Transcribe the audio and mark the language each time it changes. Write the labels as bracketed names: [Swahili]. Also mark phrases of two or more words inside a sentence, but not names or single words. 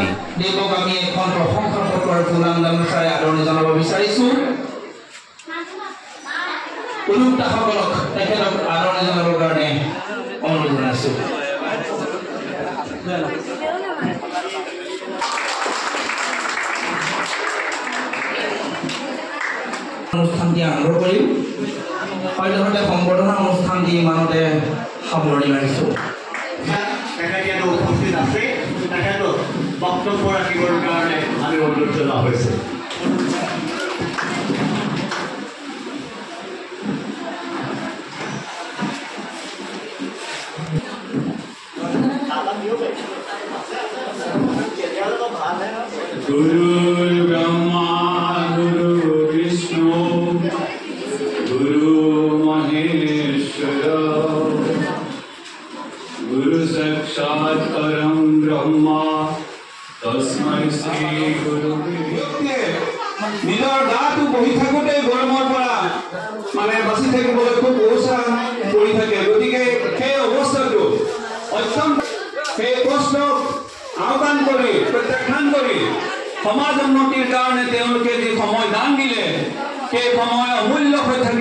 [Assamese] দেৱক আমি এখন প্ৰশংসা পত্ৰ আৰু ফুলাম গামোচাৰে আদৰণি জনাব বিচাৰিছোঁ উদ্যোক্তাসকলক তেখেতক আদৰণি জনাবৰ কাৰণে অনুৰোধ জনাইছোঁ অনুষ্ঠানটি আৰম্ভ কৰিম সদ্যহতে সম্বৰ্ধনা অনুষ্ঠান দি ইমানতে সামৰণি মাৰিছোঁ তেখেত উপস্থিত আছে তেখেতক বক্তব্য ৰাখিবৰ কাৰণে আমি অনুৰোধ জনোৱা হৈছে [Sanskrit] गुरु ब्रह्मा गुरु विष्णु गुरु महेश्वर गुरु साक्षात् परम ब्रह्मा तस्मै श्री गुरु [Assamese] নিজৰ গাটো বহি থাকোঁতে গৰমৰ পৰা বাচি থাকিবলৈ খুব উৎসাহ কৰি থাকে গতিকে সেই অৱস্থাটো অত্যন্ত সেই প্ৰশ্নক আহ্বান কৰি প্ৰত্যাখ্যান কৰি সমাজ উন্নতিৰ কাৰণে তেওঁলোকে যি সময় দান দিলে সেই সময় অমূল্য